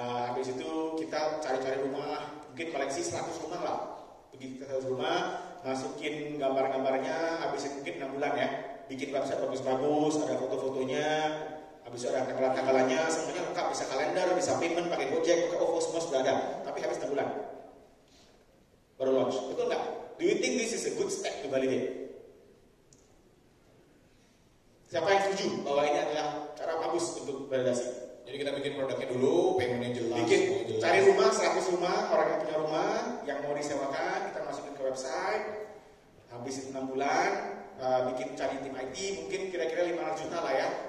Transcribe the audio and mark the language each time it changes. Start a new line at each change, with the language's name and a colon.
Indonesian: Habis itu kita cari-cari rumah, mungkin koleksi 100 rumah lah. Begitu ke 100 rumah, masukin gambar-gambarnya, habisin mungkin 6 bulan ya. Bikin website bagus-bagus, ada foto-fotonya, habis itu ada tanggalan-tanggalannya, semuanya lengkap, bisa kalender, bisa payment, pakai Gojek, pakai OVO, semua sudah ada. Tapi habis 6 bulan baru launch, betul nggak?
English: Do you think this is a good step to validate?
Indonesian: Siapa yang setuju bahwa ini adalah cara bagus untuk validasi? Jadi kita bikin produknya dulu, paymentnya jelas. Cari rumah, 100 rumah, orang yang punya rumah, yang mau disewakan, kita masukin ke website. Habis 6 bulan, bikin cari tim IT, mungkin kira-kira 500 juta lah ya.